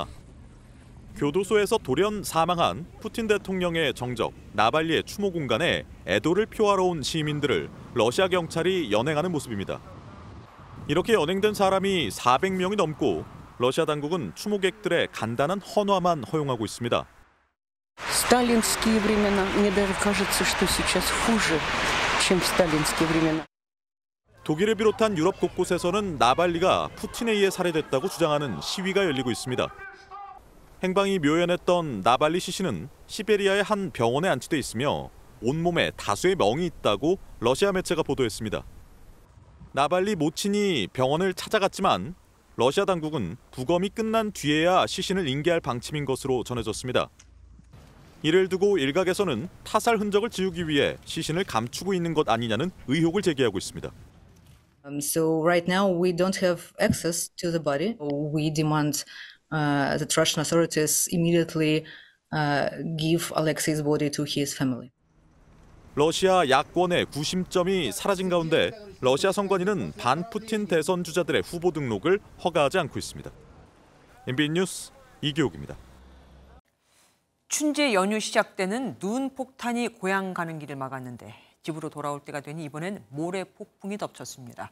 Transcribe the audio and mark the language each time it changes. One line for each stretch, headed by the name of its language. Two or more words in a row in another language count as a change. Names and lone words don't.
Korean: 교도소에서 돌연 사망한 푸틴 대통령의 정적 나발리의 추모 공간에 애도를 표하러 온 시민들을 러시아 경찰이 연행하는 모습입니다. 이렇게 연행된 사람이 400명이 넘고 러시아 당국은 추모객들의 간단한 헌화만 허용하고 있습니다.
Russian: сталинские времена. Мне даже кажется, что сейчас хуже, чем в сталинские времена.
Korean: 독일을 비롯한 유럽 곳곳에서는 나발리가 푸틴에 의해 살해됐다고 주장하는 시위가 열리고 있습니다. 행방이 묘연했던 나발리 시신은 시베리아의 한 병원에 안치돼 있으며 온몸에 다수의 멍이 있다고 러시아 매체가 보도했습니다. 나발리 모친이 병원을 찾아갔지만 러시아 당국은 부검이 끝난 뒤에야 시신을 인계할 방침인 것으로 전해졌습니다. 이를 두고 일각에서는 타살 흔적을 지우기 위해 시신을 감추고 있는 것 아니냐는 의혹을 제기하고 있습니다.
English: So right now we don't have access to the body. We demand that Russian authorities immediately give Alexei's body to his family.
Korean: 러시아 야권의 구심점이 사라진 가운데 러시아 선관위는 반푸틴 대선 주자들의 후보 등록을 허가하지 않고 있습니다. MBN 뉴스 이교욱입니다. 춘제 연휴 시작되는 눈 폭탄이 고향 가는 길을 막았는데 집으로 돌아올 때가 되니 이번엔 모래 폭풍이 덮쳤습니다.